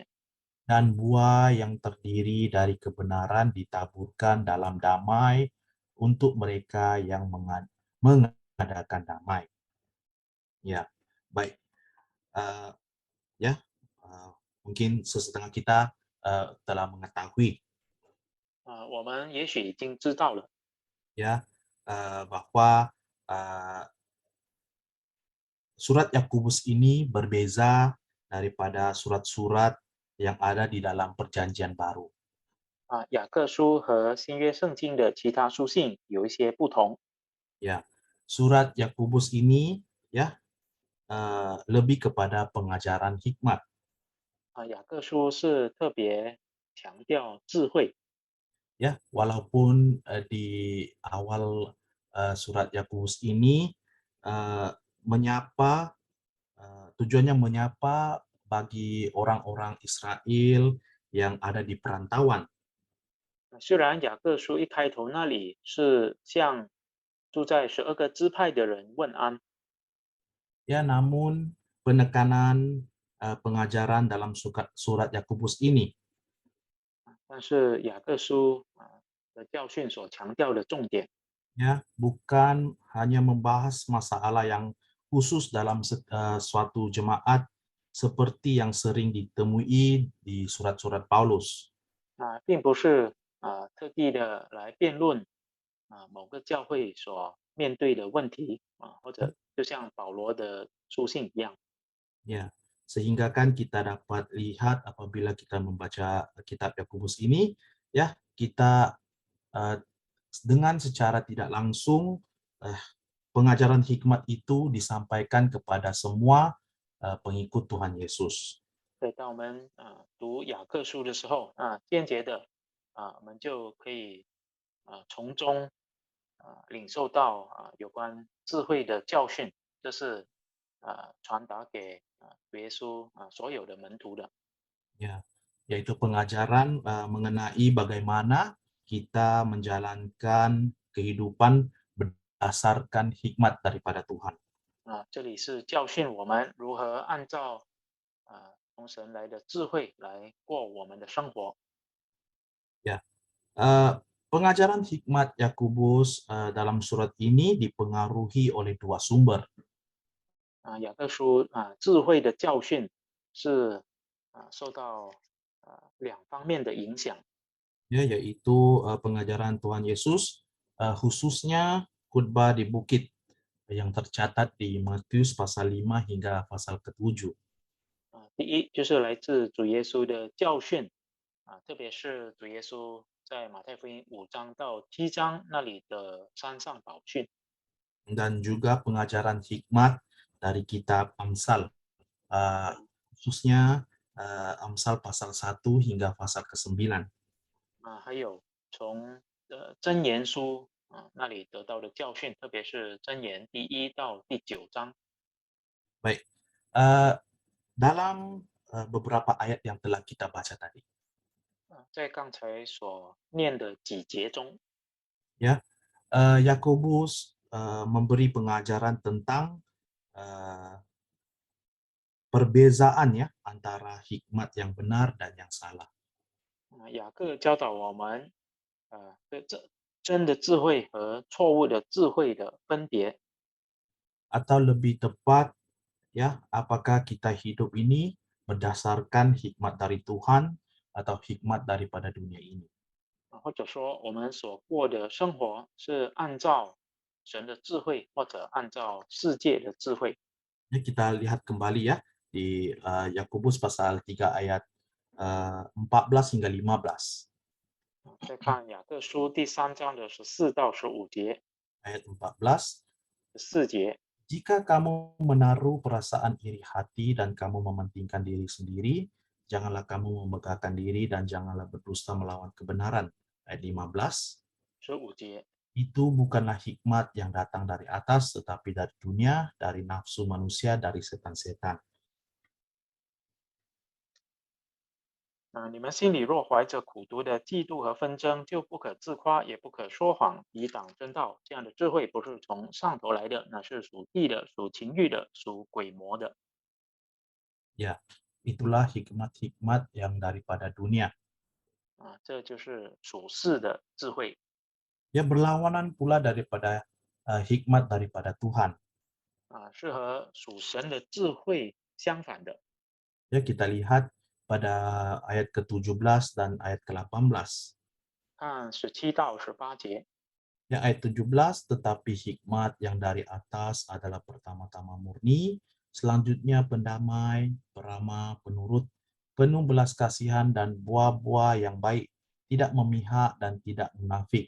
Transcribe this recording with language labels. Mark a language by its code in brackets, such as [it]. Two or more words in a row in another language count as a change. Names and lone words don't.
[id] Dan buah yang terdiri dari kebenaran ditaburkan dalam damai untuk mereka yang mengadakan damai. [ms] Ya, baik. Ya, mungkin sesetengah kita telah mengetahui [zh] 我们也许已经知道了， [ms] ya bahwa surat Yakobus ini berbeza daripada surat-surat yang ada di dalam Perjanjian Baru. [zh] 雅各书和新约圣经的其他书信有一些不同。 [ms] Ya, surat Yakobus ini ya lebih kepada pengajaran hikmat. [zh] 雅各书是特别强调智慧。 [ms] Ya, walaupun di awal surat Yakobus ini menyapa tujuannya menyapa bagi orang-orang Israel yang ada di perantauan. [zh] 虽然雅各书一开头那里是向住在12个支派的人问安， [ms] Ya, namun penekanan pengajaran dalam surat Yakobus ini [zh] 但是雅各书的教训所强调的重点 [ms] ya bukan hanya membahas masalah yang khusus dalam suatu jemaat seperti yang sering ditemui di surat-surat Paulus. [zh] 并不是特地的来辩论某个教会所面对的问题或者就像保罗的书信一样 [ms] Ya, sehingga kan kita dapat lihat apabila kita membaca kitab Yakobus ini, ya kita dengan secara tidak langsung pengajaran hikmat itu disampaikan kepada semua pengikut Tuhan Yesus. [zh] 对，当我们读雅各书的时候间接的我们就可以从中领受到有关智慧的教训，这是传达给耶稣所有的门徒的。 [ms] Ya, yaitu pengajaran mengenai bagaimana kita menjalankan kehidupan berdasarkan hikmat daripada Tuhan. [zh] 这里是教训我们如何按照从神来的智慧来过我们的生活。 [ms] Ya, pengajaran hikmat Yakobus dalam surat ini dipengaruhi oleh dua sumber. [zh] 雅各书智慧的教训是受到两方面的影响。 [ms] Ya, yaitu pengajaran Tuhan Yesus, khususnya khotbah di bukit yang tercatat di Matius pasal 5 hingga pasal ke-7. [zh] 第一就是来自主耶稣的教训特别是主耶稣在马太福音5章到7章那里的山上宝训。 [ms] Dan juga pengajaran hikmat dari kitab Amsal, khususnya Amsal pasal 1 hingga pasal ke-9. [zh] 还有从箴言书那里得到的教训，特别是箴言第1到第9章。 [ms] Baik, dalam beberapa ayat yang telah kita baca tadi, [zh] 在刚才所念的几节中 [ms] ya, Yakobus memberi pengajaran tentang perbezaan ya antara hikmat yang benar dan yang salah. [zh] 雅各教导我们真的智慧和错误的智慧的分别。 [ms] Atau lebih tepat, ya, apakah kita hidup ini berdasarkan hikmat dari Tuhan atau hikmat daripada dunia ini. [zh] 或者说我们所过的生活是按照神的智慧，或者按照世界的智慧。 [ms] Ya, kita lihat kembali ya di Yakobus pasal 3 ayat 14 hingga 15. [zh] 再看雅各书第3章的14到15节， [ms] Ayat 14, [zh] 14节， [id] jika kamu menaruh perasaan iri hati dan kamu mementingkan diri sendiri, janganlah kamu memegahkan diri dan janganlah berdusta melawan kebenaran. [ms] Ayat 15, [zh] 15节。 [id] itu bukanlah hikmat yang datang dari atas, tetapi dari dunia, dari nafsu manusia, dari setan-setan. [zh] 你们心里若怀着苦毒的嫉妒和纷争，就不可自夸，也不可说谎，抵挡真道。这样的智慧不是从上头来的，乃是属地的，属情欲的，属鬼魔的。 [ms] Ya, itulah hikmat-hikmat yang daripada dunia. [zh] 这就是属世的智慧。 [ms] Ya, berlawanan pula daripada hikmat daripada Tuhan. [zh] 是和属神的智慧相反的。 [ms] Ya, kita lihat pada ayat ke-17 dan ayat ke-18. [zh] 看17到18节， [ms] Ya, ayat 17, [id] tetapi hikmat yang dari atas adalah pertama-tama murni, selanjutnya pendamai, peramah, penurut, penuh belas kasihan dan buah-buah yang baik, tidak memihak dan tidak munafik.